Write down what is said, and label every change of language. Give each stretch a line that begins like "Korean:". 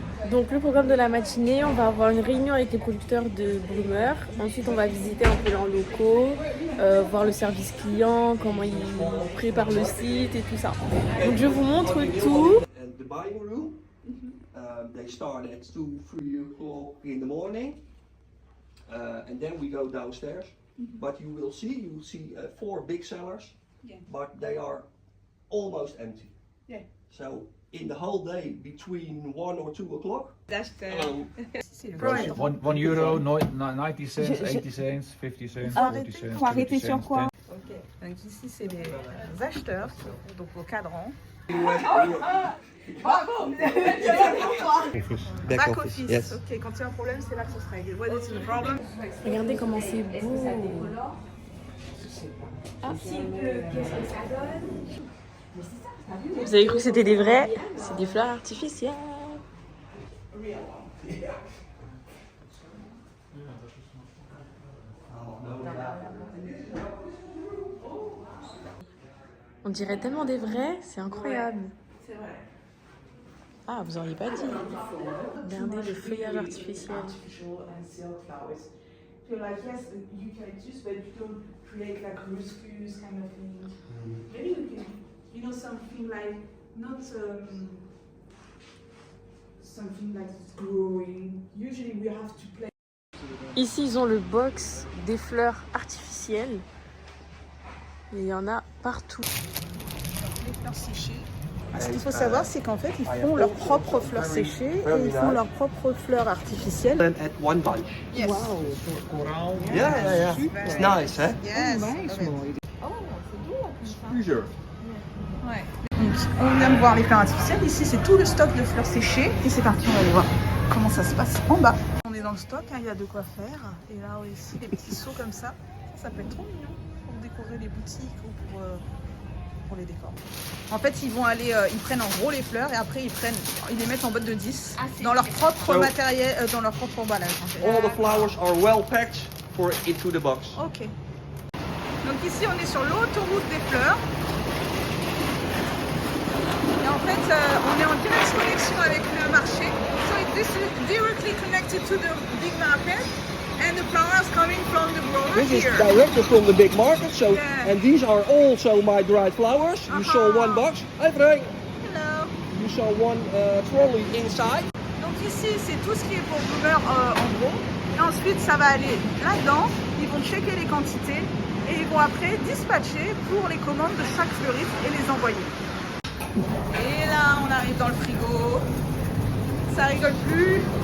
French: Donc le programme de la matinée, on va avoir une réunion avec les producteurs de Bloomer. Ensuite, on va visiter un peu leurs locaux, voir le service client, comment ils préparent le site et tout ça. Donc je vous montre tout.
English: The buying room, they start at 2, 3 o'clock in the morning, and then we go downstairs. But you will see 4 big cellars, but they are almost empty. Yeah. So in the whole day between 1 or 2 o'clock. That's €1, 90 cents, 80 cents, 50 cents, 40 cents.
French: Faut arrêter sur quoi? 10. Ok. Donc ici, c'est les acheteurs, donc au cadran.
English: Back office. Yes.
French: Ok, quand il y a un problème, c'est là que ça se règle.
English: What is the problem?
French: Regardez comment c'est beau. Ah. Vous avez cru que c'était des vrais? C'est des fleurs artificielles. On dirait tellement des vrais, c'est incroyable. C'est vrai. Ah, vous auriez pas dit. Regardez le feuillage artificiel.
English: Feel like yes, eucalyptus, but you don't create like ruscus kind of thing. Maybe you can, you know, something like not something like it's growing. Usually we have to play.
French: Ici, ils ont le box des fleurs artificielles. Et il y en a partout. Les fleurs séchées. Ce qu'il faut savoir, c'est qu'en fait, ils font leurs propres fleurs séchées et ils font leurs propres fleurs artificielles.
English: And at one bunch. Yes. Yeah. It's nice, eh? Yes.
French: Plusieurs. Ouais. Donc, on vient de voir les fleurs artificielles. Ici, c'est tout le stock de fleurs séchées. Et c'est parti, on va aller voir comment ça se passe en bas. On est dans le stock, hein, il y a de quoi faire. Et là aussi, des petits seaux comme ça. Ça peut être trop mignon pour décorer les boutiques ou pour les décors. En fait, ils vont aller, ils prennent en gros les fleurs et après ils les mettent en boîte de 10 dans leur propre matériel, dans leur propre emballage. En fait.
English: All the flowers are well packed for into the box. Ok.
French: Donc ici, on est sur l'autoroute des fleurs. Et en fait, on est en direct connexion avec le marché.
English: So this is directly connected to the big market. And the flowers coming from the grower This is here. directly from the big market, so Yeah. and these are also my dried flowers. You saw one box. Hi Frank. Hello. You saw one trolley inside.
French: Donc ici, c'est tout ce qui est pour Bloomer en gros. Et ensuite, ça va aller là-dedans. Ils vont checker les quantités et ils vont après dispatcher pour les commandes de chaque fleuriste et les envoyer. Et là, on arrive dans le frigo. Ça rigole plus.